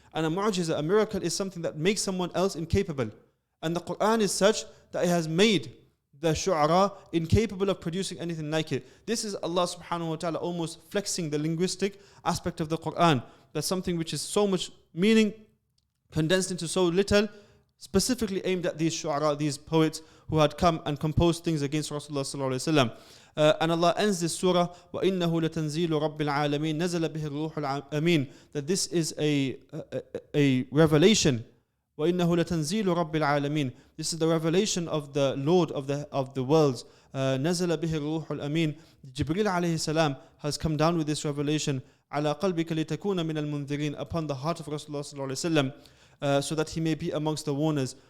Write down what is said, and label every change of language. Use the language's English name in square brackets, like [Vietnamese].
[English] And a mu'jiza, a miracle, is something that makes someone else incapable. And the Qur'an is such that it has made the shu'ara incapable of producing anything like it. This is Allah subhanahu wa ta'ala almost flexing the linguistic aspect of the Qur'an. That's something which is so much meaning condensed into so little, specifically aimed at these shu'ara, these poets who had come and composed things against Rasulullah sallallahu alaihi wasallam. And Allah ends this surah, [Arabic] وَإِنَّهُ لَتَنْزِيلُ رَبِّ الْعَالَمِينَ نَزَلَ بِهِ الرُّوحُ الْأَمِينَ. [English] That this is a revelation. [Arabic] وَإِنَّهُ لَتَنْزِيلُ رَبِّ الْعَالَمِينَ. [English] This is the revelation of the Lord of the worlds. [Arabic] نَزَلَ بِهِ الرُّوحُ الْأَمِينَ. [English] Jibreel alayhi salam has come down with this revelation [Arabic] عَلَى قَلْبِكَ لِتَكُونَ مِنَ الْمُنذِرِينَ, [English] upon the heart of Rasulullah sallallahu alaihi wasallam, so that he may be amongst the warners.